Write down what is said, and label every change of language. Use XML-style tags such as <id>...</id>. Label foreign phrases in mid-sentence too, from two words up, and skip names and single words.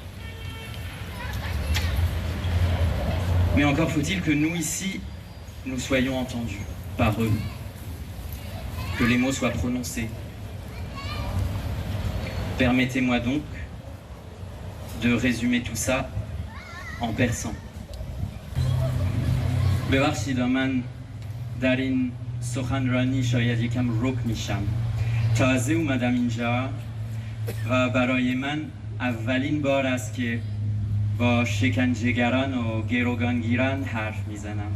<fr>Mais encore faut-il que nous, ici, nous soyons entendus par eux, que les mots soient prononcés. Permettez-moi donc de résumer tout ça en persan.</fr> <fa>ببخشید من در این سخنرانی شاید یکم رک میشم. تازه اومدم اینجا و برای من اولین بار است که با شکنجهگران و گروگانگیران حرف میزنم.</fa>